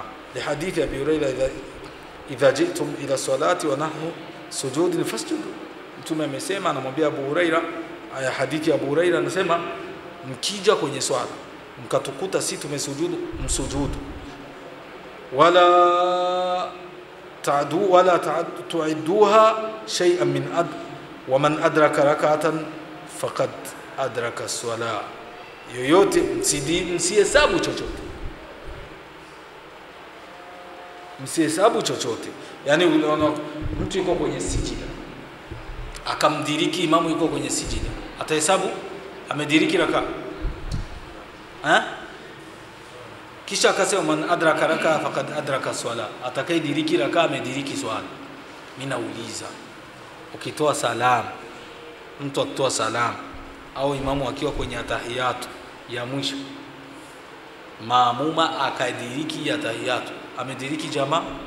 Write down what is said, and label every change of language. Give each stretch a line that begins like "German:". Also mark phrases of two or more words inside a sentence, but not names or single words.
Swahili: Hadithi ya
Arabic: Abi Hurairah, إذا جئتم إلى الصلاة ونحن سجود فاسجدوا.
Swahili: Mtume amesema, anamwambia Abu Hurairah, aya hadithi ya Abu Hurairah anasema, mkija kwenye swala mkatukuta si tumesujudu, msujudu,
Arabic: ولا تعدوها شيئا من ومن أدرك ركعة فقد أدرك الصلاة.
Swahili: Yoyote msihesabu chochote, msihesabu chochote. Yani unaona mtu yuko kwenye sijida akamdiriki imamu yuko kwenye sijida, atahesabu amediriki raka? Kisha akasema
Arabic: من أدرك ركعة فقد أدرك صلاة,
Swahili: atakayediriki raka amediriki swala. Mimi nauliza, ukitoa salamu, mtu akitoa salamu au imamu akiwa kwenye atahiyatu ya mwisho, maamuma akadiriki ya tahiyatu, amediriki jamaa?